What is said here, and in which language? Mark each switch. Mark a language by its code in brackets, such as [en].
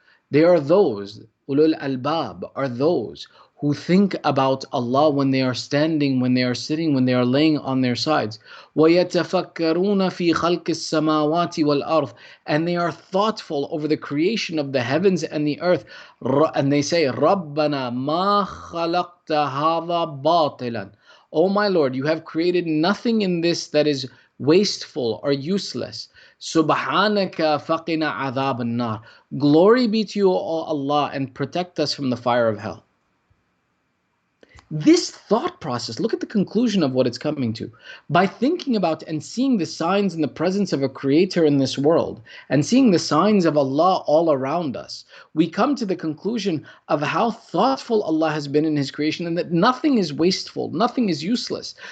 [en] They are those, ulul albab, are those who think about Allah when they are standing, when they are sitting, when they are laying on their sides. [ar] وَيَتَفَكَّرُونَ فِي خَلْقِ السَّمَاوَاتِ وَالْأَرْضِ. [en] And they are thoughtful over the creation of the heavens and the earth. And they say, [ar] رَبَّنَا مَا خَلَقْتَ هَذَا بَاطِلًا. [en] Oh my Lord, you have created nothing in this that is wasteful or useless. [ar] Subhanaka faqina adhab an-nar. [en] Glory be to you, O Allah, and protect us from the fire of hell. This thought process, look at the conclusion of what it's coming to. By thinking about and seeing the signs in the presence of a creator in this world, and seeing the signs of Allah all around us, we come to the conclusion of how thoughtful Allah has been in His creation and that nothing is wasteful, nothing is useless.